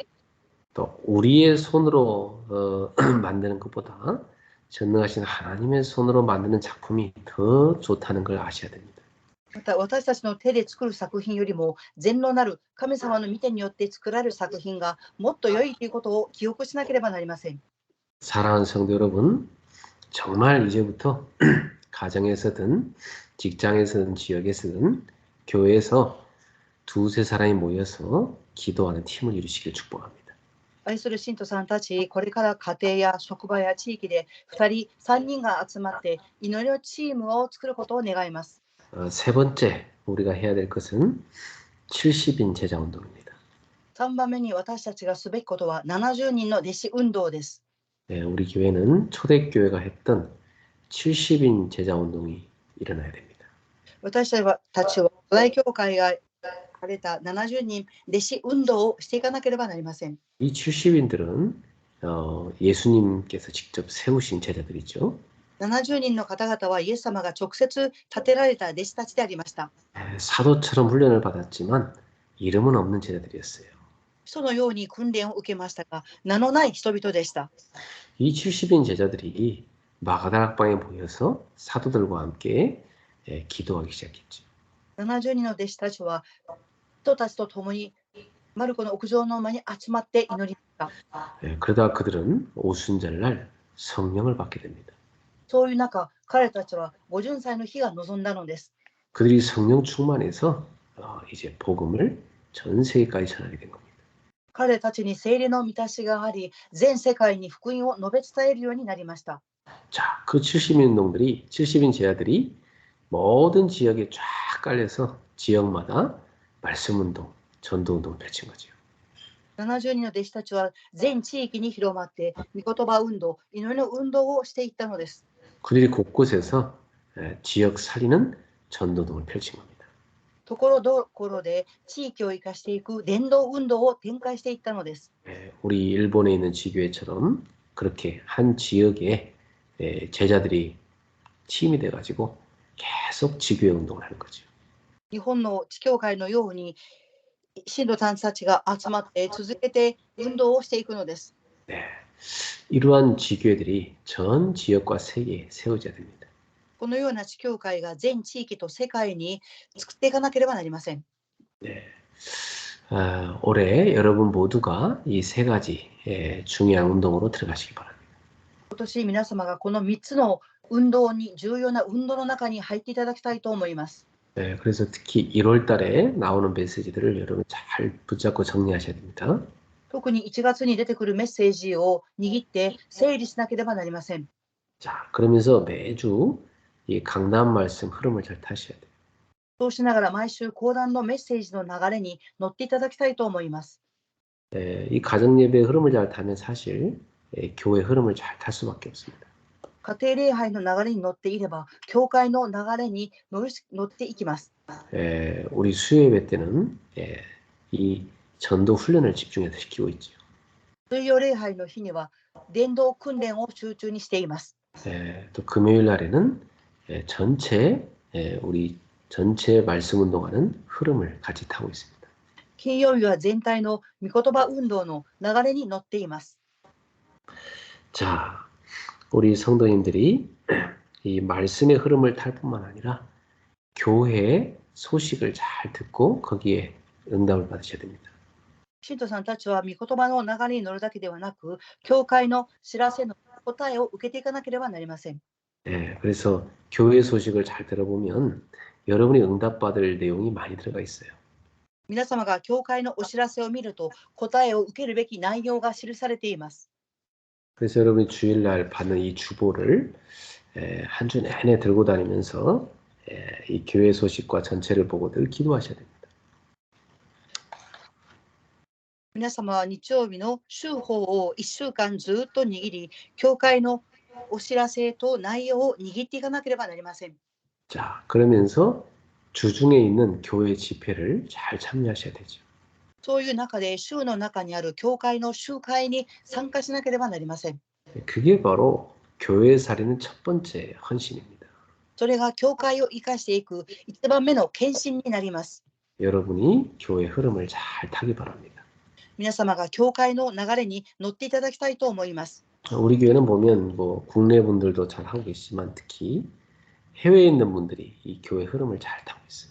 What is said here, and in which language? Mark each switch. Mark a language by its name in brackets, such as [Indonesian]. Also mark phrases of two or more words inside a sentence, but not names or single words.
[Korean] 또 우리의 손으로 만드는 것보다 전능하신 하나님의 손으로 만드는 작품이 더 좋다는 걸 아셔야 됩니다. [Japanese] また、私たちの手で作る作品よりも善のなる神様の御手によって作られる作品がもっと良いということを記憶しなければなりません。 [Korean] 사랑하는 성도 여러분, 정말 이제부터 가정에서든 직장에서든 지역에서든 교회에서 두세 사람이 모여서 기도하는 팀을 이루시길 축복합니다. [Japanese] 愛する信徒さんたち、これから家庭や職場や地域で2人、3人が集まって祈りのチームを作ることを願います。 [Korean] 세 번째 우리가 해야 될 것은 70인 제자 운동입니다. [Japanese] 3 番目に私たちがすべきことは70人の弟子運動です。 [Korean] 우리 교회는 초대교회가 했던 70인 제자 운동이 일어나야 됩니다. [Japanese] 私たちは初代教会がされた70人弟子運動をしていかなければなりません。 [Korean] 이 70인들은 예수님께서 직접 세우신 제자들이죠. [Japanese] 70 人の方々はイエス様が直接立てられた弟子たちでありました。 [Korean] 사도처럼 훈련을 받았지만 이름은 없는 제자들이었어요. [Japanese] 人のように訓練を受けましたが、名のない人々でした。 [Korean] 이 70인 제자들이 마가다락방에 모여서 사도들과 함께 기도하기 시작했죠. [Japanese] 70 人の弟子たちは人たちと共にマルコの屋上の間に集まって祈りました。 [Korean] 그러다 그들은 오순절날 성령을 받게 됩니다. [Japanese] そういう中、彼たちは五巡祭の日が臨んだのです。 [Korean] 그들이 성령 충만해서 이제 복음을 전 세계까지 전하게 된 겁니다. [Japanese] 彼たちに聖霊の満たしがあり、全世界に福音を述べ伝えるようになりました。 [Korean] 자, 그 70인 제자들이 모든 지역에 쫙 깔려서 지역마다 말씀 운동, 전도 운동을 펼친 거죠. [Japanese] 70 人の弟子たちは全地域に広まって、御言葉運動、祈りの運動をしていったのです。 [Korean] 그들이 곳곳에서 지역 살리는 전도 운동을 펼친 겁니다. [Japanese] ところどころで地域を生かしていく伝道運動を展開していったのです。 [Korean] 우리 일본에 있는 지교회처럼 그렇게 한 지역에 제자들이 팀이 돼가지고 계속 지교회 운동을 하는 거죠. [Japanese] 日本の地教会のように、信徒さんたちが集まって続けて運動をしていくのです。 [Korean] 이러한 지교회들이 전 지역과 세계에 세워져야 됩니다. [Japanese] このような地教会が全地域と世界に作っていかなければなりません。 [Korean] 올해 여러분 모두가 이 세 가지 중요한 운동으로 들어가시기 바랍니다. [Japanese] 今年皆様がこの3つの運動に、重要な運動の中に入っていただきたいと思います。 [Korean] 그래서 특히 1월 달에 나오는 메시지들을 여러분 잘 붙잡고 정리하셔야 됩니다. [Japanese] 特に1月に出てくるメッセージを握って整理しなければなりません。 [Korean] 자, 그러면서 매주 이 강단 말씀 흐름을 잘 타셔야 돼요. [Japanese] そうしながら毎週講談のメッセージの流れに乗っていただきたいと思います。 [Korean] 이 가정 예배의 흐름을 잘 타면 사실 교회 흐름을 잘 탈 수밖에 없습니다. [Japanese] 家庭礼拝の流れに乗っていれば、教会の流れに乗っていきます。 [Korean] 우리 수요 예배 때는 이 전도 훈련을 집중해서 시키고 있죠. [Japanese] 水曜礼拝の日には伝道訓練を集中にしています。 [Korean] 또 금요일 날에는 우리 전체 말씀 운동하는 흐름을 같이 타고 있습니다. [Japanese] 金曜日は全体の御言葉運動の流れに乗っています。 [Korean] 자, 우리 성도님들이 이 말씀의 흐름을 탈 뿐만 아니라 교회의 소식을 잘 듣고 거기에 응답을 받으셔야 됩니다. [Japanese] 信徒さんたちは御言葉の流れに乗るだけではなく、教会の知らせの答えを受けていかなければなりません。 [Korean] 예, 그래서 교회 소식을 잘 들어보면 여러분이 응답받을 내용이 많이 들어가 있어요. [Japanese] 皆様が教会のお知らせを見ると、答えを受けるべき内容が記されています。 [Korean] 그래서 여러분이 주일날 받는 이 주보를 한 주 내내 들고 다니면서 이 교회 소식과 전체를 보고들 기도하셔야 됩니다. [Japanese] 皆様は日曜日の週報を1週間ずっと握り、教会のお知らせと内容を握っていかなければなりません。 [Korean] 자, 그러면서 주중에 있는 교회 집회를 잘 참여하셔야 되죠. [Japanese] そういう中で週の中にある教会の集会に参加しなければなりません。 [Korean] 그게 바로 교회 살리는 첫 번째 헌신입니다. [Japanese] それが教会を生かしていく一番目の献身になります。 [Korean] 여러분이 교회 흐름을 잘 타기 바랍니다. [Japanese] 皆様が教会の流れに乗っていただきたいと思います。 [Korean] 우리 교회는 보면 뭐 국내 분들도 잘 하고 계시지만 특히 해외에 있는 분들이 이 교회 흐름을 잘 타고 있어요.